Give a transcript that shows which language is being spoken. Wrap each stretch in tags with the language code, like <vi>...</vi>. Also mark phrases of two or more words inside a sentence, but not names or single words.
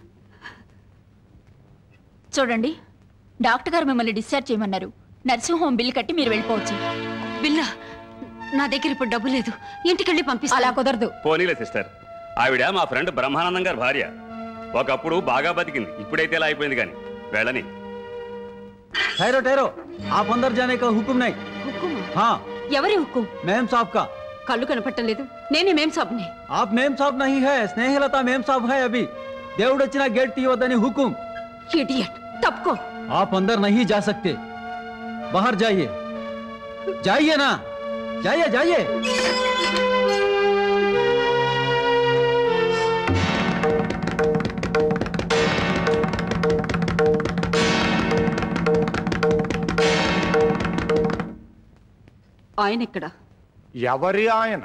<te>చూడండి, డాక్టర్ గారు మిమ్మల్ని డిశ్చార్జ్ చేయమన్నారు.</te> <en>nursing home bill</en> <te>కట్టి మీరు వెళ్ళిపోవచ్చు. బిల్లా? నా దగ్గర ఇప్పుడు డబ్బు లేదు, ఇంటికి వెళ్ళి పంపిస్తా. అలా కుదరదు. పోనీలే సిస్టర్, ఆవిడ మా ఫ్రెండ్ బ్రహ్మానందం గారి భార్య. ఒకప్పుడు బాగా బతికింది, ఇప్పుడైతే ఇలా అయిపోయింది. కానీ వెళ్ళని.</te> <hi>ठहरो ठहरो, आप अंदर जाने का हुक्म नहीं। हुक्म? हाँ।</hi> <te>ఎవరి హుక్కుం?</te> <hi>మేం साहब का।</hi> <te>కళ్ళు కనపట్టం లేదు. నేనే</te> <hi>मेम साब. आप मेम साहब नहीं है, स्नेहलता मेम साहब है अभी।</hi> <te>దేవుడొచ్చిన గేట్ తీయొద్దని हुक्म।</te> <hi>इडियट, तबको। आप अंदर नहीं जा सकते, बाहर जाइए। जाइए ना, जाइए जाइए।</hi> <te>ఆయన ఎక్కడ? ఎవరి ఆయన?</te>